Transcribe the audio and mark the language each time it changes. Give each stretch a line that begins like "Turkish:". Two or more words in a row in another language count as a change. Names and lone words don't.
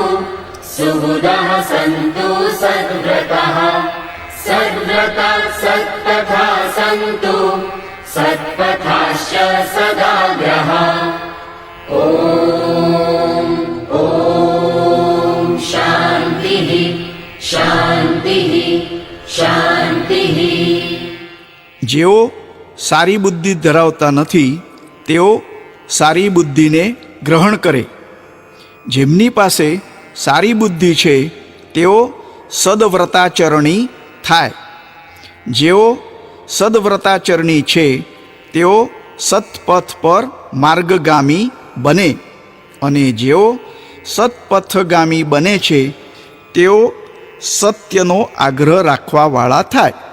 Sanskrit: सुबुधः सन्तु सद्व्रतः सद्व्रता सत्पथा सन्तु सत्पथाश्च सदाग्रः ॐ शान्तिः शान्तिः शान्तिः।
Gujarati: જેઓ સારી બુદ્ધિ ધરાવતા નથી તેઓ સારી બુદ્ધિને ગ્રહણ કરે. જેમની પાસે સારી બુદ્ધિ છે તેઓ સદવ્રતાચરણી થાય. જેઓ સદવ્રતાચરણી છે તેઓ સત્પથ પર માર્ગગામી બને, અને જેઓ સત્પથગામી બને છે તેઓ સત્યનો આગ્રહ રાખવાવાળા થાય.